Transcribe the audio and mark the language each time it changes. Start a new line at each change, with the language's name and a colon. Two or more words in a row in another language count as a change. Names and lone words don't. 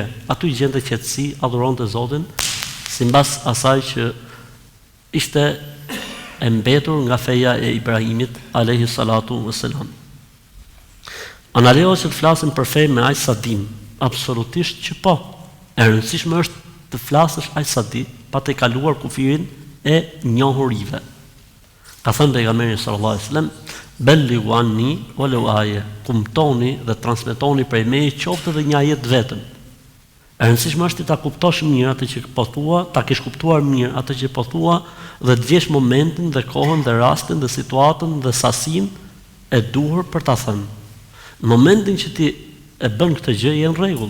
Albanian: Aty gjente qetësi, adhuronte Zotin, sipas asaj që ishte e mbetur nga feja e Ibrahimit
Arabic: عليه الصلاة والسلام.
Albanian: Ana lejohet që të flasim për fe me aq sa dim, absolutisht që po. E rëndësishme është të flasësh aq sa di, pa të kaluar kufirin e njohurive. Ka thënë pejgamberi
Arabic: صلى الله عليه وسلم, "بلغوا عني ولو آية",
Albanian: kumtoni dhe transmetoni prej meje qoftë edhe një ajet vetëm. E rëndësishme është ta kuptosh mirë atë që po thua, ta kesh kuptuar mirë atë që po thua dhe të gjesh momentin dhe kohën dhe rastin dhe situatën dhe sasinë e duhur për ta thënë. Në momentin që ti e bën këtë gjë je në rregull.